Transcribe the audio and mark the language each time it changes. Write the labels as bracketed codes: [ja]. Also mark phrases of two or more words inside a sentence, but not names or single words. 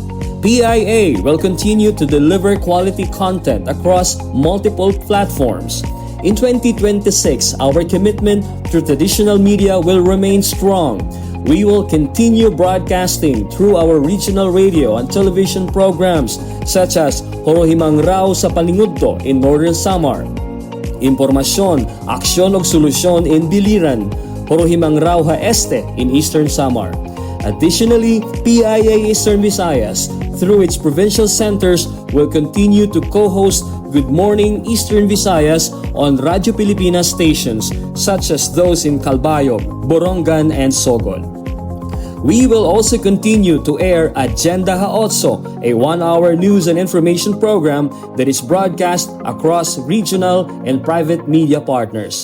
[en] PIA will continue to deliver quality content across multiple platforms. In 2026, our commitment to traditional media will remain strong. We will continue broadcasting through our regional radio and television programs such as Horohimang Rao sa Palingudto in Northern Samar, Impormasyon, Aksyon ug Solusyon in Biliran, Horohimang Rao ha Este in Eastern Samar. Additionally, PIA Eastern Visayas, through its provincial centers, will continue to co-host Good Morning Eastern Visayas on Radyo Pilipinas stations such as those in Calbayog, Borongan, and Sogol. We will also continue to air Agenda Ha-Otso, a 1-hour news and information program that is broadcast across regional and private media partners.